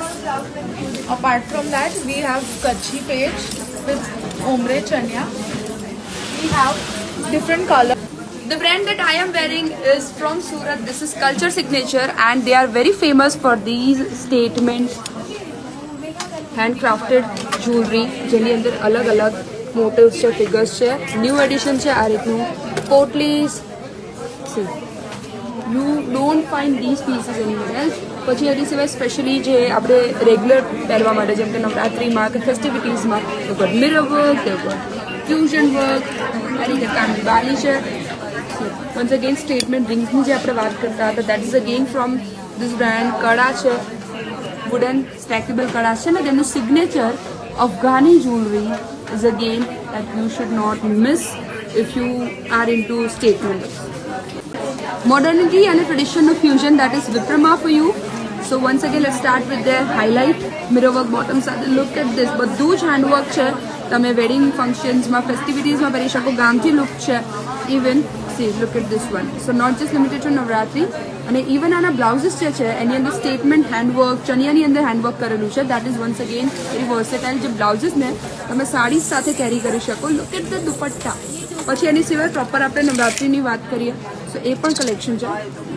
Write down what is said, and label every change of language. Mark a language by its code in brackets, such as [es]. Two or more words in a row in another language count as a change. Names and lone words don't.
[en] Apart from that, we have Kutchi page with ombre chania. We have different colors. The brand that I am wearing is from Surat. This is Culture Signature and they are very famous for these statement handcrafted jewelry [gu] જેની અંદર અલગ અલગ મોટિવ્સ છે, ફિગર્સ છે. [en] new edition [gu] છે આ રીતનું. પોટલીસ. [en] See, you don't find these pieces anywhere else. [gu] પછી એની સિવાય સ્પેશિયલી જે આપણે રેગ્યુલર પહેરવા માટે જેમ કે નવરાત્રિમાં કે ફેસ્ટિવિટીઝમાં [en] mirror work, fusion work, [gu] આ રીતે કામની બાલી છે. [en] Once again statement rings [gu] ની જે આપણે વાત કરતા હતા, [en] that is again from this brand. [gu] કડા છે, [en] wooden stackable [gu] કડા છે ને તેનું સિગ્નેચર અફઘાની [en] jewelry is again that you should not miss if you are into statement. Modernity and tradition of fusion, that is Viprama for you. So once again let's start with their highlight mirror work bottom side. Look at this, [gu] બધું જ handwork છે. તમે વેડિંગ ફંક્શન્સમાં ફેસ્ટિવિટીઝમાં પહેરી શકો. ગામઠી લુક છે. [en] ઇવન see, look at this one. So not just limited to Navratri. [gu] અને ઇવન આના બ્લાઉઝીસ જે છે એની અંદર [en] statement handwork, [gu] ચણિયાની અંદર હેન્ડવર્ક કરેલું છે. [en] that is once again very versatile. [gu] જે બ્લાઉઝીસને તમે સાડી સાથે કેરી કરી શકો. [en] look at the dupatta. [gu] પછી એની સિવાય પ્રોપર આપણે નવરાત્રિની વાત કરીએ સો એ પણ કલેક્શન છે.